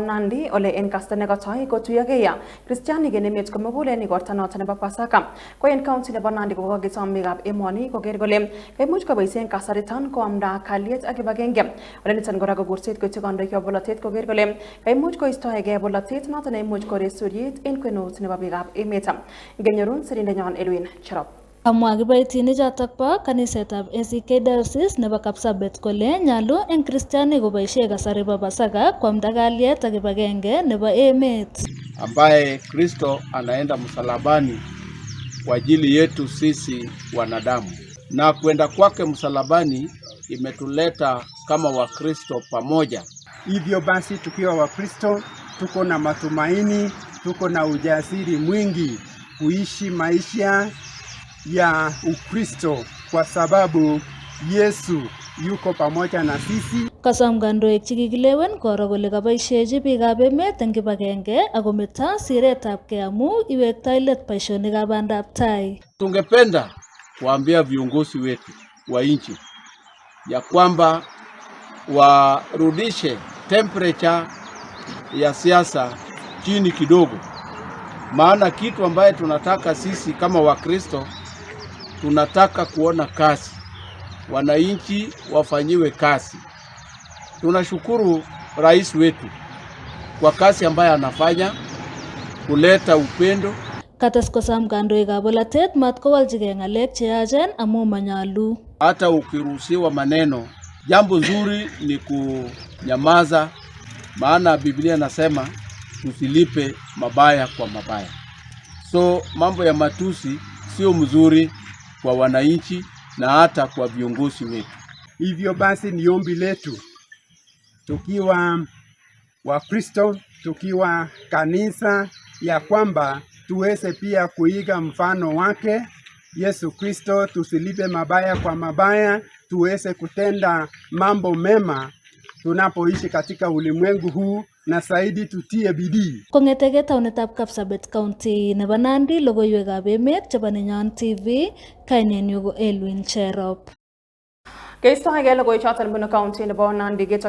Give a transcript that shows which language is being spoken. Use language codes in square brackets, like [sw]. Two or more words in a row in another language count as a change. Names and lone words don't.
[kln] Nandi ole en kastane kotoi kotuyogeya Christiani genemet komugul en igorta noton nebo Pasaka ko en county nebo Nandi kokokisom biikab emoni koker kole kaimuch koboisien kasariton koamda kalyet ak kibagenge ole niton kora kokurset koityi kandoikab bolotet koker kole kaimuch koistoegei bolotet noton neimuch kores suryet en kwenut nebo biikab emet. Ngenyorun sirindenyon Edwin Cherop. Kamwa kiboitinik chotok bo kanisetab ACK Diocese nebo Kapsabet kole nyalu en Kristianik koboisie kasari bo Pasaka kuamda kalyet ak kibagenge nebo emet, [sw] ambaye Kristo anaenda msalabani kwa ajili yetu sisi wanadamu, na kwenda kwake msalabani imetuleta kama Wakristo pamoja. Hivyo basi tukiwa Wakristo tuko na matumaini, tuko na ujasiri mwingi kuishi maisha ya Ukristo kwa sababu Yesu yuko pamoja na sisi. [kln] Kasom kandoik chekikilewen koro kole kaboisiechi biikab emet eng kibagenge ako meta siretabgei amu iwektoi let boisionikab bandab tai. [sw] Tungependa kuambia viongozi wetu wa nchi ya kwamba warudishe temperature ya siasa chini kidogo, maana kitu ambaye tunataka sisi kama Wakristo tunataka kuona kazi, wananchi wafanyiwe kazi. Tunashukuru rais wetu kwa kazi ambaye anafanya kuleta upendo. [kln] Kates kosam kandoikab bolotet mat kowaljigei ng'alek cheyachen amu manyalu. [sw] Hata ukiruhusiwa maneno, jambo nzuri ni kunyamaza, maana Biblia inasema tusilipe mabaya kwa mabaya. So mambo ya matusi sio mzuri kwa wananchi na hata kwa viongozi wetu. Hivyo basi ni ombi letu tukiwa Wakristo, tukiwa kanisa, ya kwamba tuweze pia kuiga mfano wake Yesu Kristo, tusilipe mabaya kwa mabaya, tuweze kutenda mambo mema tunapoishi katika ulimwengu huu, na zaidi tutie bidii. [kln] Kong'etege taunetab Kapsabet County nebo Nandi, logoiwekab emet chebo Nenyon TV, kainenyu ko Edwin Cherop. Keistoegei logoichoton bunu county nebo Nandi